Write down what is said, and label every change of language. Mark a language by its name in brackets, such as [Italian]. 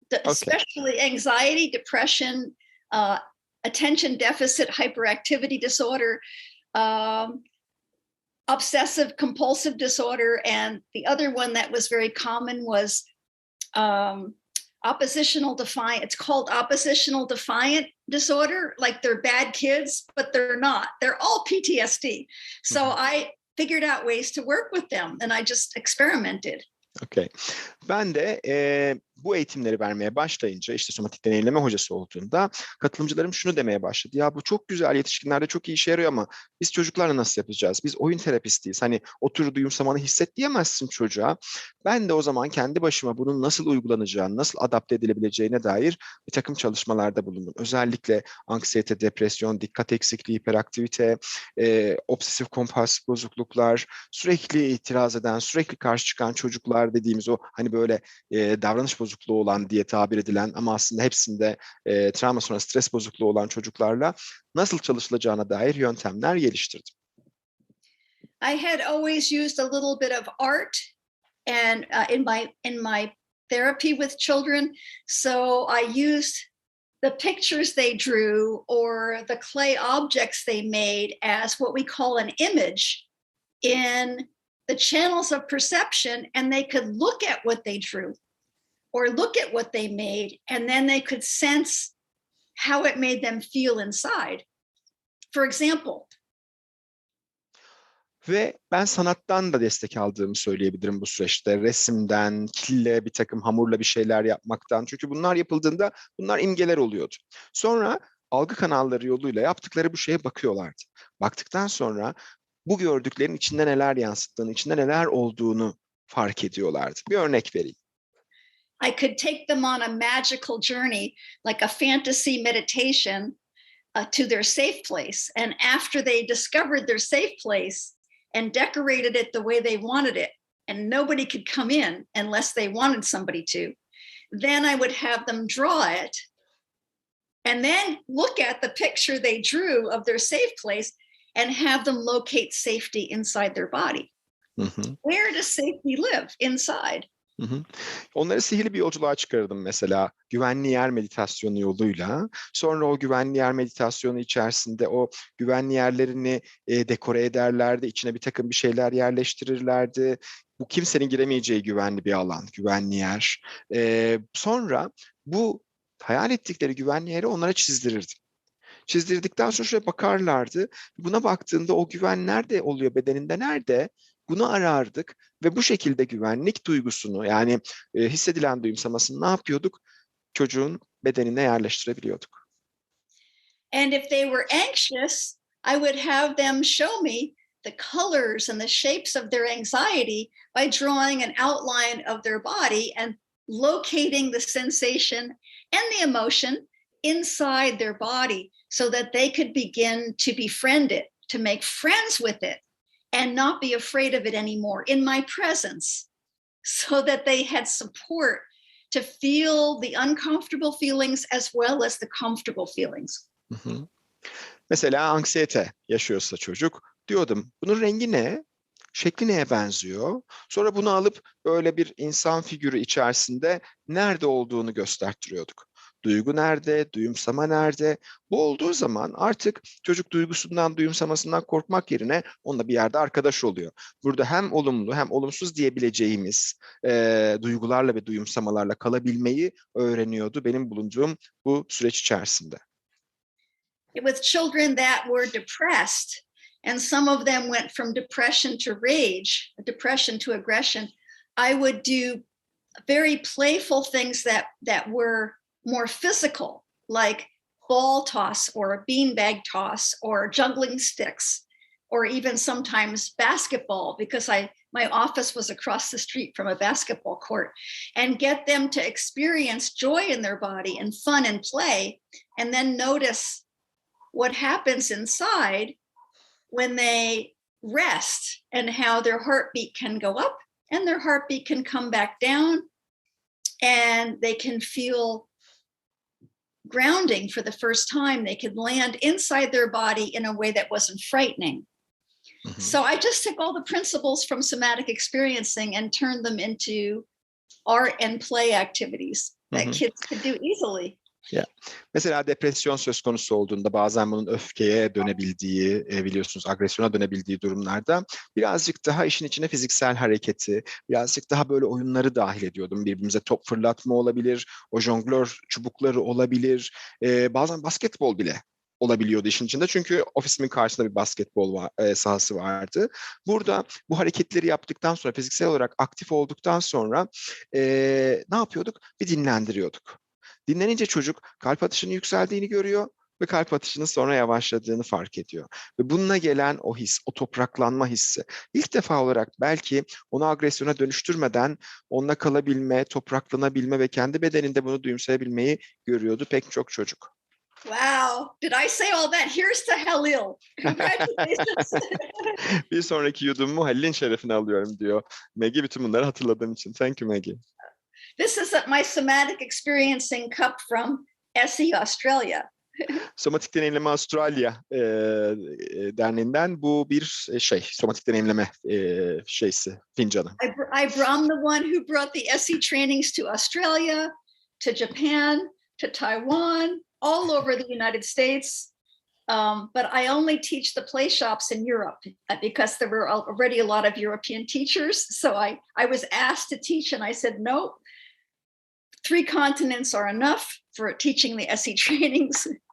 [English] Especially anxiety, depression, attention deficit hyperactivity disorder, obsessive compulsive disorder, and the other one that was very common was oppositional defiant. It's called oppositional defiant disorder, like they're bad kids, but they're not. They're all PTSD. So I figured out ways to work with them, and I just experimented. Okay. [Turkish] Ben de bu eğitimleri vermeye başlayınca, işte somatik deneyimleme hocası olduğunda katılımcılarım şunu demeye başladı. Ya bu çok güzel, yetişkinlerde çok iyi işe yarıyor ama biz çocuklarla nasıl yapacağız? Biz oyun terapistiyiz. Hani otur, duyumsamanı hisset diyemezsin çocuğa. Ben de o zaman kendi başıma bunun nasıl uygulanacağını, nasıl adapte edilebileceğine dair bir takım çalışmalarda bulundum. Özellikle anksiyete, depresyon, dikkat eksikliği, hiperaktivite, obsesif kompulsif bozukluklar, sürekli itiraz eden, sürekli karşı çıkan çocuklar dediğimiz o hani böyle davranış bozukluğu olan diye tabir edilen ama aslında hepsinde travma sonrası stres bozukluğu olan çocuklarla nasıl çalışılacağına dair yöntemler geliştirdim. [English] I had always used a little bit of art and in my therapy with children, so I used the pictures they drew or the clay objects they made as what we call an image in the channels of perception, and they could look at what they drew or look at what they made, and then they could sense how it made them feel inside. For example. [Turkish] Ve ben sanattan da destek aldığımı söyleyebilirim bu süreçte. Resimden, kille, bir takım hamurla bir şeyler yapmaktan. Çünkü bunlar yapıldığında bunlar imgeler oluyordu. Sonra algı kanalları yoluyla yaptıkları bu şeye bakıyorlardı. Baktıktan sonra bu gördüklerin içinde neler yansıttığını, içinde neler olduğunu fark ediyorlardı. Bir örnek vereyim. [English] I could take them on a magical journey, like a fantasy meditation, to their safe place. And after they discovered their safe place, and decorated it the way they wanted it, and nobody could come in unless they wanted somebody to, then I would have them draw it and then look at the picture they drew of their safe place and have them locate safety inside their body. Where does safety live? Inside. [Turkish] Onları sihirli bir yolculuğa çıkarırdım mesela güvenli yer meditasyonu yoluyla. Sonra o güvenli yer meditasyonu içerisinde o güvenli yerlerini dekore ederlerdi. İçine bir takım bir şeyler yerleştirirlerdi. Bu kimsenin giremeyeceği güvenli bir alan, güvenli yer. Sonra bu hayal ettikleri güvenli yeri onlara çizdirirdim. Çizdirdikten sonra şöyle bakarlardı. Buna baktığında o güven nerede oluyor, bedeninde nerede? Bunu arardık ve bu şekilde güvenlik duygusunu yani hissedilen duyumsamasını ne yapıyorduk? Çocuğun bedenine yerleştirebiliyorduk. [English] And if they were anxious, I would have them show me the colors and the shapes of their anxiety by drawing an outline of their body and locating the sensation and the emotion inside their body so that they could begin to befriend it, to make friends with it, and not be afraid of it anymore in my presence, so that they had support to feel the uncomfortable feelings as well as the comfortable feelings. [Turkish] Mesela anksiyete yaşıyorsa çocuk, diyordum bunun rengi ne? Şekli neye benziyor? Sonra bunu alıp böyle bir insan figürü içerisinde nerede olduğunu gösterttiriyorduk. Duygu nerede? Duyumsama nerede? Bu olduğu zaman artık çocuk duygusundan, duyumsamasından korkmak yerine onunla bir yerde arkadaş oluyor. Burada hem olumlu hem olumsuz diyebileceğimiz duygularla ve duyumsamalarla kalabilmeyi öğreniyordu benim bulunduğum bu süreç içerisinde. [English] With children that were depressed, and some of them went from depression to rage, depression to aggression, I would do very playful things that were more physical, like ball toss or a beanbag toss or juggling sticks, or even sometimes basketball, because my office was across the street from a basketball court, and get them to experience joy in their body and fun and play, and then notice what happens inside when they rest and how their heartbeat can go up and their heartbeat can come back down, and they can feel grounding for the first time. They could land inside their body in a way that wasn't frightening. So I just took all the principles from somatic experiencing and turned them into art and play activities that kids could do easily. Yeah. [Turkish] Mesela depresyon söz konusu olduğunda bazen bunun öfkeye dönebildiği, biliyorsunuz agresyona dönebildiği durumlarda birazcık daha işin içine fiziksel hareketi, birazcık daha böyle oyunları dahil ediyordum. Birbirimize top fırlatma olabilir, o jonglör çubukları olabilir, bazen basketbol bile olabiliyordu işin içinde. Çünkü ofisimin karşısında bir basketbol sahası vardı. Burada bu hareketleri yaptıktan sonra, fiziksel olarak aktif olduktan sonra ne yapıyorduk? Bir dinlendiriyorduk. Dinlenince çocuk kalp atışının yükseldiğini görüyor ve kalp atışının sonra yavaşladığını fark ediyor. Ve bununla gelen o his, o topraklanma hissi ilk defa olarak belki onu agresyona dönüştürmeden onunla kalabilme, topraklanabilme ve kendi bedeninde bunu duyumsayabilmeyi görüyordu pek çok çocuk. [English] Wow, did I say all that? Here's to Halil. Congratulations. [Turkish] Bir sonraki yudumumu Halil'in şerefine alıyorum diyor Maggie, bütün bunları hatırladığım için. [English] Thank you Maggie. This is my somatic experiencing cup from SE Australia. [Turkish] Somatik Deneyimleme Avustralya derneğinden bu bir somatik deneyimleme fincanı. [English] I'm the one who brought the SE trainings to Australia, to Japan, to Taiwan, all over the United States. But I only teach the Playshops in Europe because there were already a lot of European teachers. So I was asked to teach, and I said, no, 3 continents are enough for teaching the SE trainings.